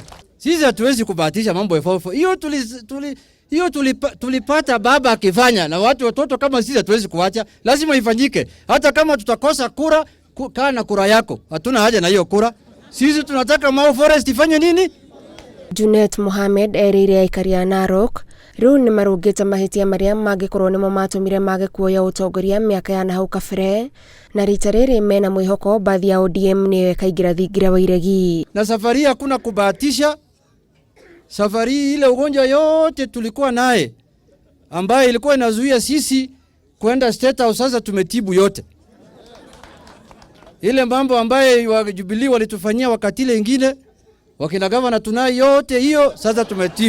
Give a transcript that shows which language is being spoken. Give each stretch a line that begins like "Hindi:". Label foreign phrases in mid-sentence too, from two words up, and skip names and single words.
Swahili: Sisi hatuwezi kubahatisha mambo ya fofo. Hiyo tulipata baba akifanya, na watoto kama sisi hatuwezi kuacha, lazima ifanyike. Hata kama tutakosa kura, kaa na kura yako. Hatuna haja na hiyo kura. Sisi tunataka Mau Forest ifanye nini?
Kikuyu: Junet Mohamed erĩire aikari a Narok rĩu nĩ marũngĩte mahĩtia marĩa mangĩkorwo nĩmo matũmire mage kuoya ũtongoria mĩaka ya nahau kabere, na rita rĩrĩ mena mwĩhoko bathi ya ODM nĩyo ĩkaingĩra thingira wa iregi.
Swahili: Na safari hakuna kubahatisha. Safari ile ugonjwa yote tulikuwa naye ambaye ilikuwa inazuia sisi kwenda State House, sasa tumetibu yote. Ile mambo ambaye wa Jubilee walitufanyia wakati ile ingine, wakina gavana tunayo yote hiyo, sasa tumetibu.